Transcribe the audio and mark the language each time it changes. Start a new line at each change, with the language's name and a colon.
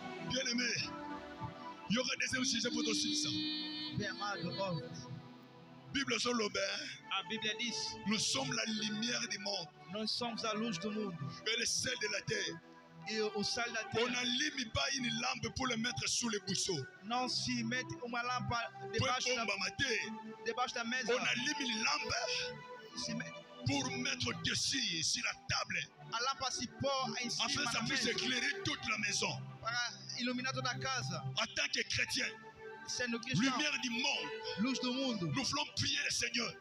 French: Bien-aimé, il y aura des sujets pour toi sur ça. Bible sur le
Portuguese: Bíblia diz:
French: nous sommes la lumière du monde.
Portuguese: Nós somos a luz do mundo.
French: Et le sel de la terre.
Portuguese: E o sal da terra.
French: On n'allume pas une lampe pour le mettre sous le buisson.
Portuguese: Não se mete uma lâmpada debaixo da mesa.
French: On allume une lampe pour mettre dessus sur la table.
Portuguese: A lâmpada se pôr em cima
French: afin que ça puisse éclairer toute la maison.
Portuguese: Para iluminar toda a casa.
French: En tant que chrétien,
Portuguese: sendo cristão,
French: lumière du monde,
Portuguese: luz do mundo,
French: nous voulons prier le Seigneur.